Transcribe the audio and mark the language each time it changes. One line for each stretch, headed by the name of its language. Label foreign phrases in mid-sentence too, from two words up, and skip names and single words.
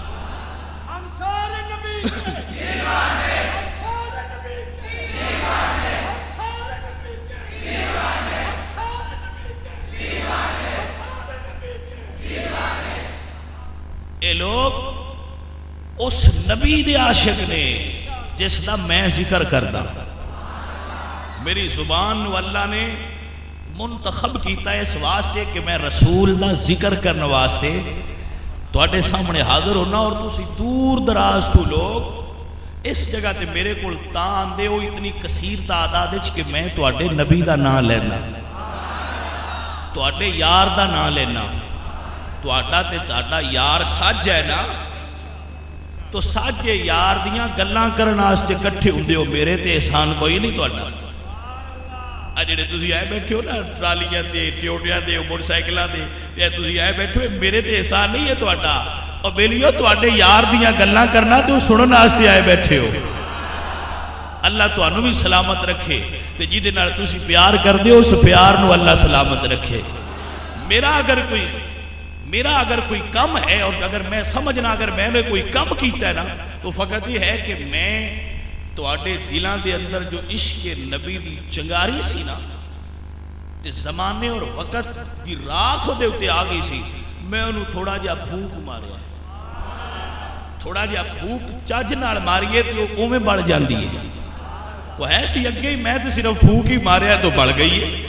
Punjabi: اے لوگ اس نبی دے عاشق نے جس دا میں ذکر کردا، میری زبان نو اللہ نے منتخب کیتا ہے اس واسطے کہ میں رسول دا ذکر کرنے واسطے تواڈے سامنے حاضر ہونا، اور تسی دور دراز تو لوگ اس جگہ تے میرے کول تاں آندے ہو اتنی کثیر تعداد وچ کہ میں تواڈے نبی دا نام لینا، تواڈے یار دا نام لینا۔ تواڈا تے تواڈا یار سج ہے نا، تو سج یار دیاں گلاں کرن واسطے کٹھے ہوندے ہو، میرے تے احسان کوئی نہیں تواڈا۔ آ جڑے تسی آئے بیٹھے ہو نا ٹرالیاں تے ٹیوٹیاں تے موٹر سائیکلاں تے تسی آئے بیٹھے ہو، میرے تے احسان نہیں ہے تواڈا، اور بیلیو تواڈے یار دیاں گلاں کرنا تے سنن واسطے آئے بیٹھے ہو۔ اللہ تانوں بھی سلامت رکھے تے جہدے نال تسی پیار کردے ہو اس پیار نو اللہ سلامت رکھے۔ میرا اگر کوئی کم ہے، اور اگر میں سمجھنا اگر میں نے کوئی کم کیتا ہے نا، تو فقط یہ ہے کہ میں تواڈے دلاں دے اندر جو عشق نبی دی چنگاری سی نا تے زمانے اور وقت دی راکھ دے اتے آ گئی سی، میں انہوں تھوڑا جا پھوک ماریا، تھوڑا جا پھوک چاج نال ماریے تو وہ میں بڑھ جاندی ہے، وہ ہے سی اگے ہی، میں تو صرف پھوک ہی ماریا تو بڑھ گئی ہے۔